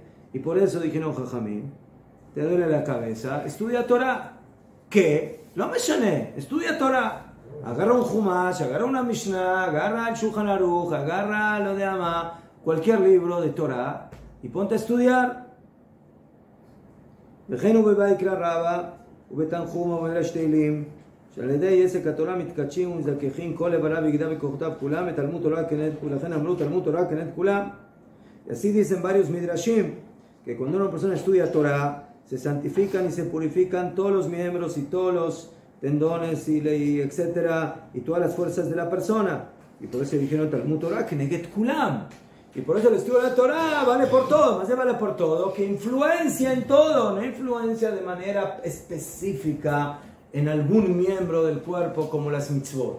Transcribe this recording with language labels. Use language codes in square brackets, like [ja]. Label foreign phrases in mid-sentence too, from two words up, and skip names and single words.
[es] Y por eso dijeron Jajamín, te duele la cabeza, estudia Torah. ¿Qué? No me llané, estudia Torah. Agarra un Humash, agarra una Mishnah, agarra el Shulchan Aruch, agarra lo de Amá, cualquier libro de Torah, y ponte a estudiar. [he] וכן ובביקרא רבה ובתנחום ובמדרש תהילים שעל ידי עסק התורה מתקדשים ומזככים כל איבריו ויגדיו וכוחותיו כולם ותלמוד תורה כנגד כולם, לכן אמרו תלמוד תורה כנגד כולם. [es] Y así dicen varios midrashim que cuando una persona estudia Torah se santifican y se purifican todos los miembros y todos los tendones y etcétera, y todas las fuerzas de la persona. Y por eso dijeron [he] תלמוד תורה כנגד כולם. [es] Y por eso el estudio de la Torah vale por todo, más de vale por todo, que influencia en todo, no influencia de manera específica en algún miembro del cuerpo como las mitzvot.